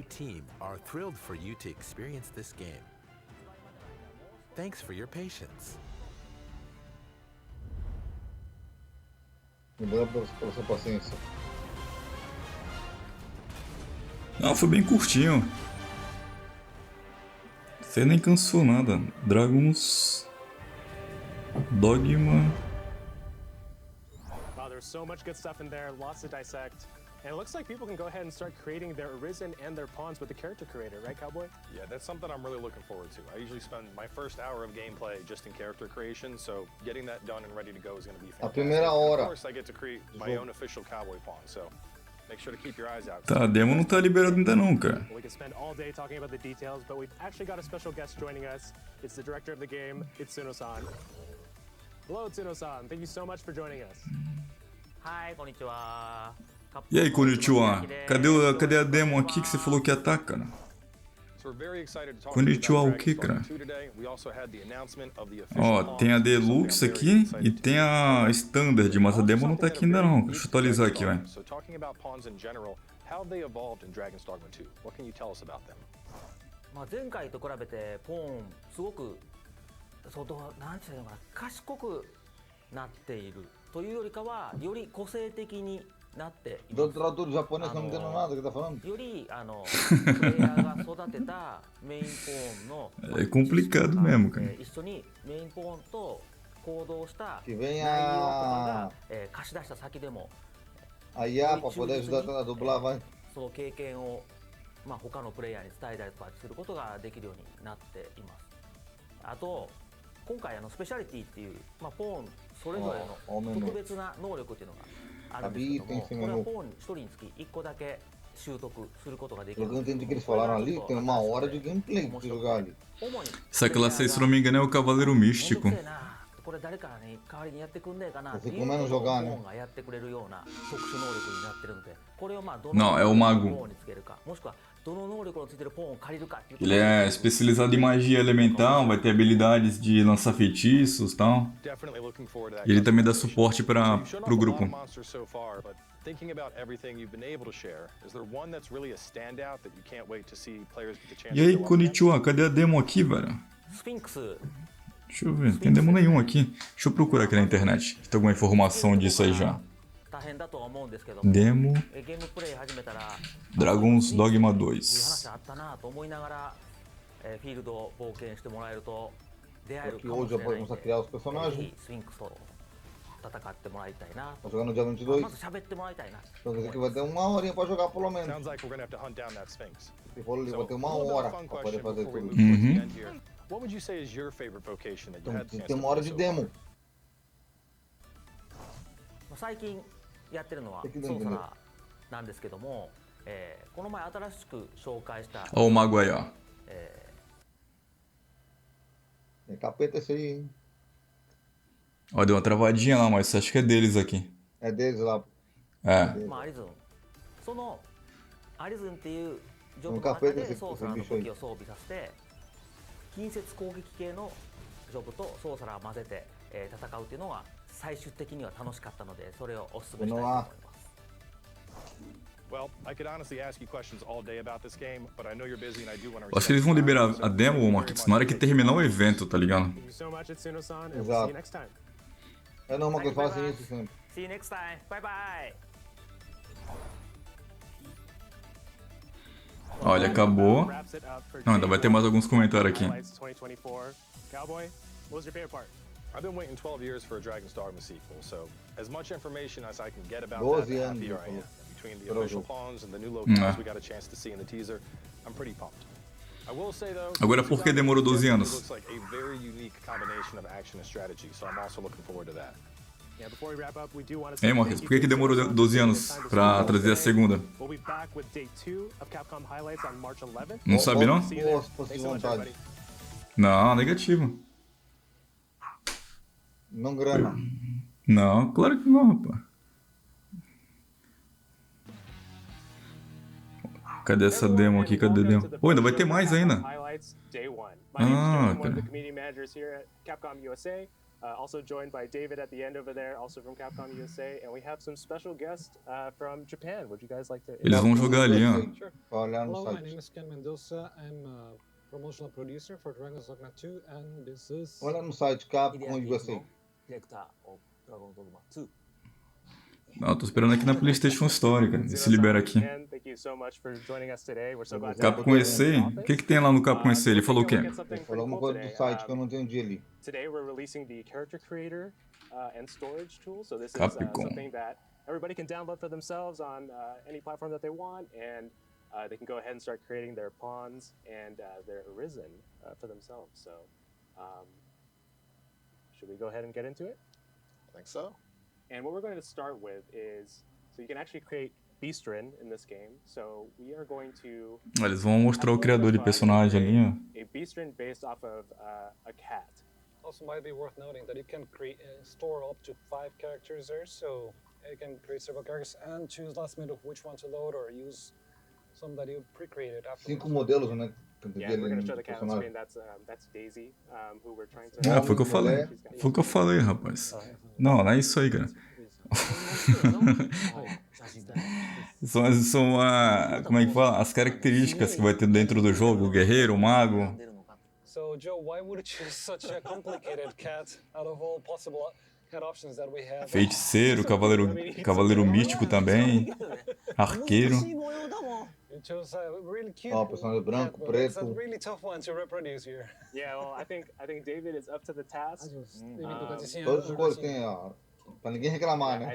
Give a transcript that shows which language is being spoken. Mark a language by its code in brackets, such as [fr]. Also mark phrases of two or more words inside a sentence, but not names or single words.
[pt] Obrigado pela sua paciência. Não, foi bem curtinho. Você nem cansou nada. [en] Dragons... Dogma... Wow, there's so much good stuff in there, lots to dissect. And it looks like people can go ahead and start creating their Arisen and their pawns with the character creator, right, Cowboy? Yeah, that's something I'm really looking forward to. I usually spend my first hour of gameplay just in character creation, so getting that done and ready to go is going to be fantastic. [pt] A primeira hora. [en] Of course, I get to create my own official cowboy pawn, so make sure to keep your eyes out. [pt] Tá, a demo não tá liberada ainda não, cara. [en] We could spend all day talking about the details, but we've actually got a special guest joining us. It's the director of the game, Itsuno-san. Hello, Itsuno-san. Thank you so much for joining us. Hi, konnichiwa. [pt] E aí, Konnichiwa? Cadê a demo aqui que você falou que ia estar, cara? Konnichiwa o que, cara? Ó, tem a Deluxe aqui e tem a Standard, mas a demo não tá aqui ainda não. Deixa eu atualizar aqui, vai. [ja] 前回と比べてポーンすごくなんていうのかな、賢くなっているというよりかはより個性的になっています。 [pt] tradutor japonês não entendo nada que tá falando. [ja] よりプレイヤーが育てたメインポーンの [pt] É complicado mesmo, cara. [ja] 一緒にメインポーンと行動した内 [pt] Que [ja] 容 [pt] vem [ja] とか [pt] a [ja] が貸し出した先でも [pt] a IA pra poder ajudar a dublar, vai. [ja] その経験を他のプレイヤーに伝えたりとかすることができるようになっています。あと今回スペシャリティっていう、ポーンそれぞれの特別な能力っていうのがあるんですけども、これはポーン1人につき1個だけ習得することができる。 [pt] Eu não entendi o que eles falaram ali, tem uma hora de gameplay pra jogar ali. Essa classe aí, se não me engano, é o Cavaleiro Místico. [ja] これ誰かに代わりにやってくんねえかな [pt] Você começa a jogar, né? [ja] ポーンがやってくれるような特殊能力になってるので、これをど [pt] Não, é o [ja] ポ [pt] Mago. [ja] ーンにつけるか、もしくはどの能力のついてるポーンを借りるかっていう。 [pt] Ele é especializado em magia elemental, vai ter habilidades de lançar feitiços e tal. E ele também dá suporte pro grupo. E aí, Konnichiwa, cadê a demo aqui, velho? [ja] スフィンクス [pt] Deixa eu ver, não tem demo nenhum aqui. Deixa eu procurar aqui na internet. Se tem alguma informação disso aí já. [ja] 大変だとは思うんですけども、 [pt] Demo [ja] ゲームプレイ始めたら Dragons Dogma いい 2. 話あったなと思いながら、フィールドを冒険してもらえると出会える [pt] Que [ja] かも [pt] hoje [ja] し [pt] já [ja] れないん [pt] podemos [ja] で、 [pt] criar os [ja] ぜ [pt] personagens. [ja] ひスフィンクスと戦ってもらいたいな [pt] Vou [ja] と。 [pt] jogar no dia 22. [ja] まず喋ってもらいたいな。 [pt] Então quer dizer que vai ter uma horinha pra jogar pelo menos. [en] Sounds like we're gonna have to hunt down that Sphinx. [pt] Se for ali, vai ter [en] So, [pt] uma [en] a little bit [pt] hora [en] of a fun [pt] pra poder [en] question [pt] fazer [en] before we [pt] tudo. [en] move towards the end here. What would you say is your favorite vocation that you [pt] Então [en] had the chance [pt] tem [en] to [pt] uma hora [en] play [pt] de [en] so far? [pt] demo. [ja] 最近やってるのはできるんでねソーサラーなんですけども、この前新しく紹介した、 [pt] Ó o mago aí, ó. É capeta esse aí, hein? Ó, deu uma travadinha lá, mas acho que é deles aqui. É deles lá. É. [ja] アリズン、そのアリズンっていうジョブの中でソーサラーの武器を装備させて近接攻撃系のジョブとソーサラーを混ぜて、戦うっていうのが最終的には楽しかったので、それをお勧めしたいと思います。 [en] Well, I could honestly ask you questions all day about this game, but I know you're busy and I do want to. [pt] Eu acho que eles vão liberar a demo, Marquinhos, na hora que terminar o evento, tá ligado? [en] Thank you so much, Itsuno-san, and we'll see you next time. [pt] É normal que eles façam isso sempre. [en] See you next time. Bye bye. [pt] Olha, acabou. Não, ainda vai ter mais alguns comentários aqui. [en] Highlights 2024. Cowboy, what was your favorite part? I've been waiting 12 years for a Dragon's Dogma sequel, so as much information as I can get about [pt] 12 [en] that, the [pt] anos, [en] happier I am. [pt] então. [en] Between the [pt] Pero [en] official [pt] eu- [en] pawns and the new locales we got a chance to see in the teaser, I'm pretty pumped. I will say though, [pt] Agora, por que demorou 12 anos? [en] It looks like a very unique combination of action and strategy, so I'm also looking forward to that. Yeah, before we wrap up, we do want to say [pt] Hein, Marquinhos, por que demorou 12 anos pra trazer a segunda? [en] We'll be back with day 2 of Capcom highlights on March 11th. [pt] Não sabe, não? [en] See you there. [pt] Força de [en] Thanks so much, [pt] vontade. [en] everybody. [pt] Não, negativo. Não grana. Não, claro que não, rapaz. Cadê essa demo aqui? Cadê a demo? Pô, ainda vai ter mais ainda. Ah, cara. [en] Capcom USA, also joined by David at the end over there, also from Capcom USA, and we have some special guests from Japan. Would you guys like to? [pt] Eles vão jogar ali, ó. [en] Hello, my name is Ken Mendoza. I'm a promotional producer for Dragon's Dogma 2, and this is. [pt] Olha no site Capcom USA. Não, tô esperando aqui na PlayStation Store, cara. Se libera aqui. Capcom EC? O que tem lá no Capcom EC? Ele falou o quê? Ele falou uma coisa do site que eu não entendi ali. [en] Today we're releasing the character creator and storage tool. So this is Capcom. something that everybody can download for themselves on any platform that they want, and they can go ahead and start creating their pawns and their arisen for themselves. So should we go ahead and get into it? I think so. And what we're going to start with is, so you can actually create Beastrin in this game. So we are going to. [pt] Eles vão mostrar o criador de personagem ali, ó. [en] A Beastrin based off of a cat. Also, might be worth noting that you can store up to 5 characters there, so you can create several characters and choose last minute which one to load or use some that you pre-created after. [pt] 5 modelos, né? [en] Yeah, we're going to show the cat on screen. That's Daisy, who we're trying to. [pt] Ah, foi o que eu falei. Foi o que eu falei, rapaz. Não é isso aí, cara. são como é que fala? As características que vai ter dentro do jogo, o guerreiro, o mago. [en] So, Joe, why would you choose such a complicated cat out of all possible cat options that we have? [pt] Feiticeiro, cavaleiro místico também, arqueiro. [en] You chose a really cute [pt] personagem branco, [en] cat, [pt] preto. [en] It's a really tough one to reproduce here. Yeah, well, I think David is up to the task. [pt] Todas as cores tem, pra ninguém reclamar, né?